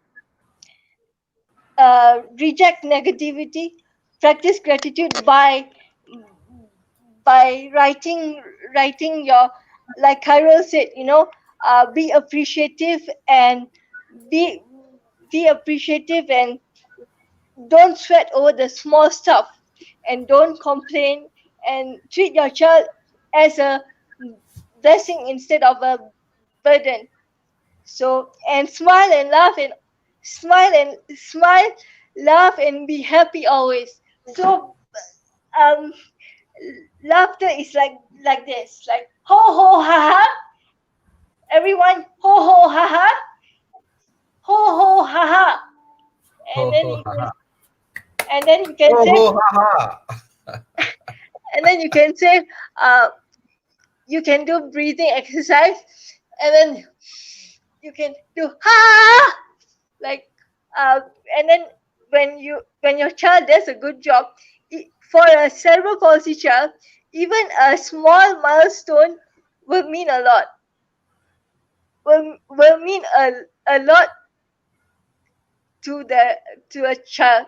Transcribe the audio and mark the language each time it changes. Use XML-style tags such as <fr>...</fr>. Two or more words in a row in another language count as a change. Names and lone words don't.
<en>reject negativity, practice gratitude by writing your, like Kyril said, be appreciative and be be appreciative and don't sweat over the small stuff, and don't complain, and treat your child as a blessing instead of a burden. So, and smile, laugh and be happy always. So um laughter is like this, like ho ho ha ha, everyone ho ho ha ha, ho ho ha ha, Ho and then ho you ha can ha. and then you can Ho say ho ha ha. and then you can say uh you can do breathing exercise, and then you can do ha, like uh and then when your child does a good job, for a cerebral palsy child, even a small milestone will mean a lot, will mean a lot to the to a child.</en>